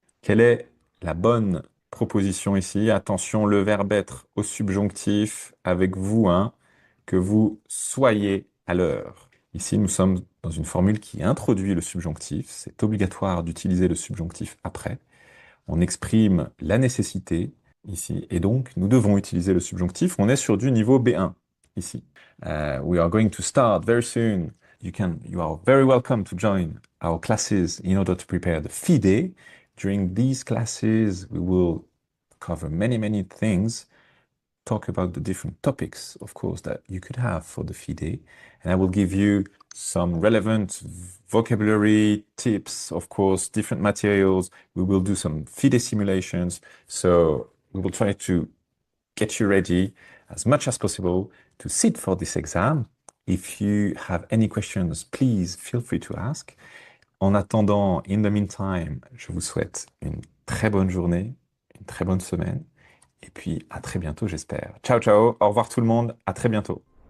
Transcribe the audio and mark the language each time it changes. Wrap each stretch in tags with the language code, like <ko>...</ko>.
<fr>Quelle est la bonne proposition ici? Attention, le verbe être au subjonctif avec vous, que vous soyez à l'heure. Ici, nous sommes dans une formule qui introduit le subjonctif. C'est obligatoire d'utiliser le subjonctif après. On exprime la nécessité ici, et donc nous devons utiliser le subjonctif. On est sur du niveau B1 ici.</fr> <en>We are going to start very soon. You are very welcome to join our classes in order to prepare the FIDE. During these classes, we will cover many things, talk about the different topics, of course, that you could have for the FIDE. And I will give you some relevant vocabulary tips, of course, different materials. We will do some FIDE simulations. So we will try to get you ready as much as possible to sit for this exam. If you have any questions, please feel free to ask.</en> <fr>En attendant,</fr> <en>in the meantime,</en> <fr>je vous souhaite une très bonne journée, une très bonne semaine, et puis à très bientôt, j'espère. Ciao, ciao, au revoir tout le monde, à très bientôt.</fr>